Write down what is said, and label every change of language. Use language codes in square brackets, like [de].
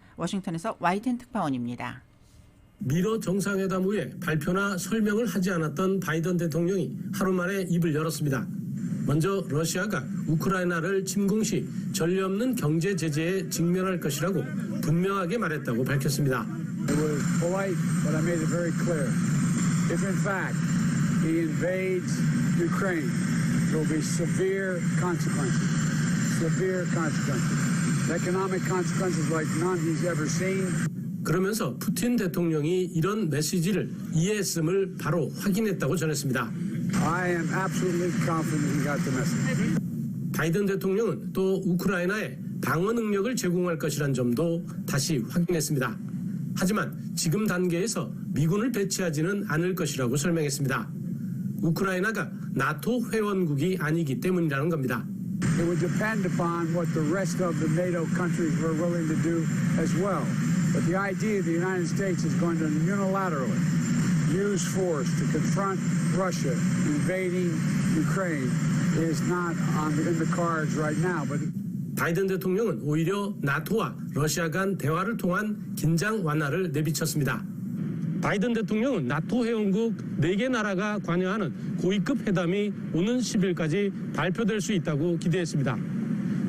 [ko] 워싱턴에서 와이텐 특파원입니다. 미러 정상회담 후에 발표나 설명을 하지 않았던 바이든 대통령이 하루 만에 입을 열었습니다. 먼저 러시아가 우크라이나를 침공 시 전례 없는 경제 제재에 직면할 것이라고 분명하게 말했다고 밝혔습니다. [en] It was polite, but I made it very clear. If in fact he invades Ukraine, there will be severe consequences. Severe consequences. Economic consequences like none he's ever seen. [ko] 그러면서 푸틴 대통령이 이런 메시지를 이해했음을 바로 확인했다고 전했습니다. [en] I am absolutely confident he got the message. [ko] 바이든 대통령은 또 우크라이나에 방어 능력을 제공할 것이란 점도 다시 확인했습니다. 하지만 지금 단계에서 미군을 배치하지는 않을 것이라고 설명했습니다. 우크라이나가 나토 회원국이 아니기 때문이라는 겁니다. [en] It would depend upon what the rest of the NATO countries were willing to do as well. But the idea the United States is going to unilaterally use force to confront Russia invading Ukraine is not in the cards right now. But [ko] 바이든 대통령은 오히려 나토와 러시아 간 대화를 통한 긴장 완화를 내비쳤습니다. 바이든 대통령은 나토 회원국 4개 나라가 관여하는 고위급 회담이 오는 10일까지 발표될 수 있다고 기대했습니다.